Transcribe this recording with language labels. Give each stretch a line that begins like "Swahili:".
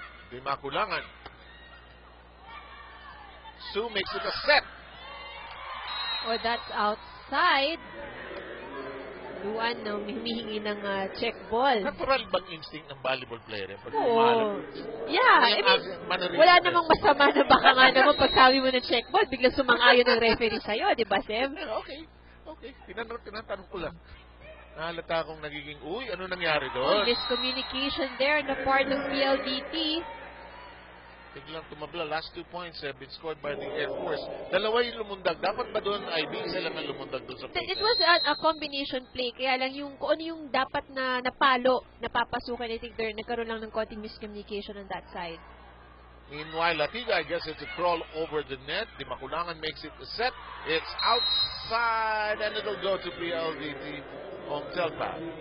English: Di makulangan. Sue makes it a set. Oh, that's outside. Duan, no,
Filipino: humihingi ng check ball. Natural bang instinct ng volleyball player? Pag Oo.
English: Yeah, I mean,
Filipino: wala namang masama na baka nga naman pag sabi mo ng check ball, biglang sumang-ayon ng referee sa'yo, di ba, Sem? Okay. Tinatanong ko lang. Nahalata akong nagiging, ano nangyari doon?
English: Miscommunication there on the part of PLDT.
Filipino: Biglang tumabla.
English: Last 2 points have been scored by the Air Force.
Filipino: Dalawa yung lumundag. Dapat ba doon, IB, isa lang ang lumundag doon sa play?
English: It was a combination play.
Filipino: Kaya lang kung ano yung dapat na napalo, napapasukan,
English: I think
Filipino: nagkaroon lang ng konting miscommunication
English: on that side. Meanwhile, Latiga gets it to crawl over the net. Di Makulangan makes it a set. It's outside and it'll go to PLDT on Telpa.